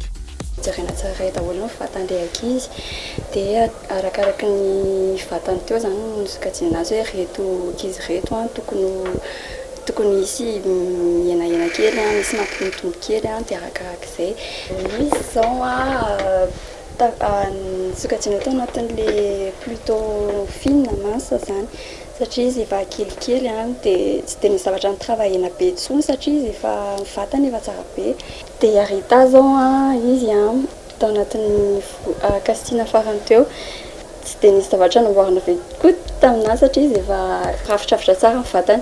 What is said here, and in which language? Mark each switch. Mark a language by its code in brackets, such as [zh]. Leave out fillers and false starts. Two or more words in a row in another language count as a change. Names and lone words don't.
[mg] jerena tsara daholo ny vatany ankizy dia arakaraky ny vatany teo zany nosokajiana azy hoe reto ankizy reto tokony isy mienahena kely misy mampitombotombo kely dia arakarak'izay misy zao sokajiana tao anatin'le [fr] plutôt fine mince [mg] zany satria izy efa kelikely dia tsy dia misy zavatra nitravaillena be intsony satria izy efa vatany efa tsara be dia arita zao izy tao anatin'ny casting farany teo tsy dia nisy zavatra namboarina be koa taminazy satria izy efa rafitrafitra tsara ny vatany